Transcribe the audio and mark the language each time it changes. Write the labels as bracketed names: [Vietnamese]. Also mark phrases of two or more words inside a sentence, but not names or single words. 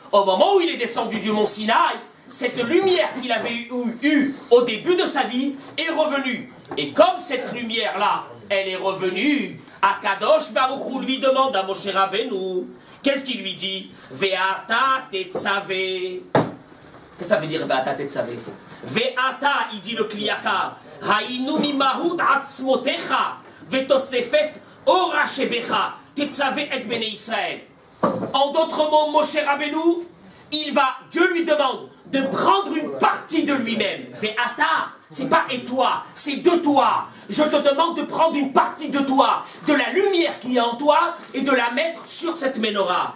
[French] Au moment où il est descendu du mont Sinaï, cette lumière qu'il avait eue au début de sa vie est revenue. Et comme cette lumière-là, elle est revenue, [Hebrew] הקדוש ברוך הוא [French] lui demande à Moshe Rabbeinu, qu'est-ce qu'il lui dit? [Hebrew] ואתה תצוה. [French] Qu'est-ce que ça veut dire [Hebrew] ואתה תצוה? ואתה, [French] il dit le Kliyaka, [Hebrew] היינו ממהות עצמותך ותוספת אורה שבך תצוה את בני ישראל. [French] En d'autres mots, Moshe Rabbeinu, Dieu lui demande de prendre une partie de lui-même. Ve'ata, c'est pas et toi, c'est de toi. Je te demande de prendre une partie de toi, de la lumière qui est en toi, et de la mettre sur cette menorah.